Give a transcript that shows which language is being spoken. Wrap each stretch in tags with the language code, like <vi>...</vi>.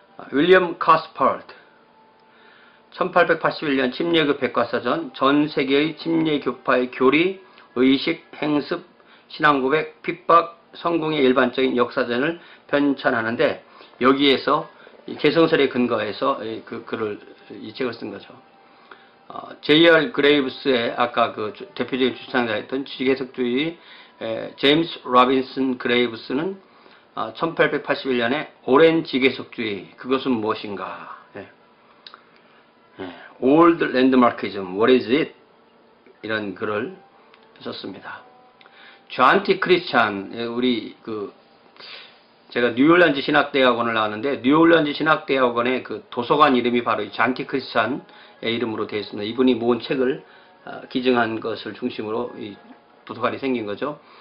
<ko>윌리엄 카스퍼드 1881년 침례교 백과사전, 전 세계의 침례교파의 교리, 의식, 행습, 신앙고백, 핍박, 성공의 일반적인 역사전을 편찬하는데, 여기에서 개성설에 근거해서 이 책을 쓴 거죠. J.R. 그레이브스의 아까 그 대표적인 주창자였던 지계석주의 제임스 로빈슨 그레이브스는 1881년에 오랜 지계석주의, 그것은 무엇인가?</ko> <en>Old Landmarkism, What is it?</en> <ko>이런 글을 썼습니다. 존티 크리스찬, 우리 제가 뉴올리언즈 신학대학원을 나왔는데, 뉴올리언즈 신학대학원의 그 도서관 이름이 바로 존티 크리스찬의 이름으로 되어 있습니다. 이분이 모은 책을 기증한 것을 중심으로 이 도서관이 생긴 거죠.</ko>